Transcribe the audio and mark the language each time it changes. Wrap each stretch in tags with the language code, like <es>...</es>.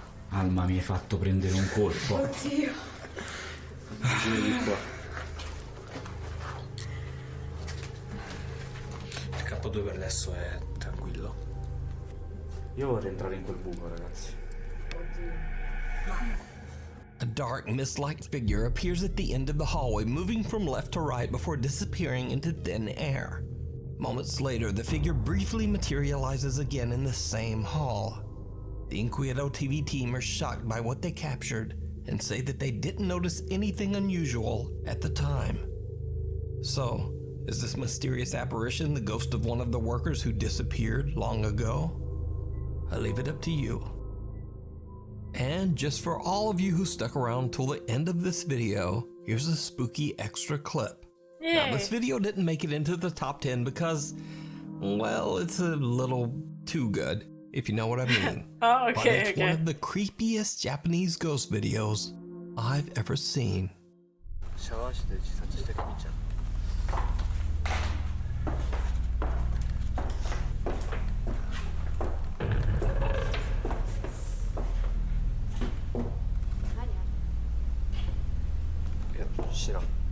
<it>Alma, mi hai fatto prendere un colpo. Oddio. Vieni qua. Il capo 2 per adesso è tranquillo. Io vorrei entrare in quel buco, ragazzi.</it> <en>A dark, mist-like figure appears at the end of the hallway, moving from left to right before disappearing into thin air. Moments later, the figure briefly materializes again in the same hall. The Inquieto TV team are shocked by what they captured and say that they didn't notice anything unusual at the time. So, is this mysterious apparition the ghost of one of the workers who disappeared long ago? I leave it up to you. And just for all of you who stuck around till the end of this video, here's a spooky extra clip. Yay. Now, this video didn't make it into the top 10 because, well, it's a little too good, if you know what I mean. Oh, But okay, it's okay. one of the creepiest Japanese ghost videos I've ever seen.</en> <ja>シャワー室で自殺してるみちゃん。いや、知らん。</ja>